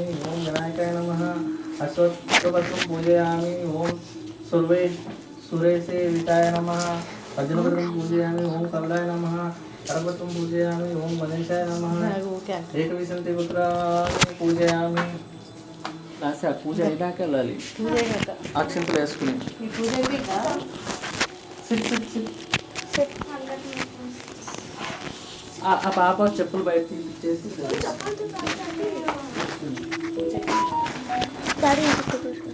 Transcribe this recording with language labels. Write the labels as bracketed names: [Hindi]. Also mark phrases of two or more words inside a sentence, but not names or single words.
[Sanskrit] ओम विनायकाय नमः अश्वत्थपत्रं पूजयामि. ओम सुरेशेविताय नमः अर्जुनपत्रं पूजयामि. ओम कमलाय नमः करपत्रं पूजयामि. ओम गणेशाय नमः एकविंशतिपुत्राणि पूजयामि. [Telugu] రాసా పూజ అయినాక వెళ్ళాలి. అక్షంతలు వేసుకుని ఆ పాప చెప్పులు బయట తీపిచ్చేసి డాడీ ఇంకొక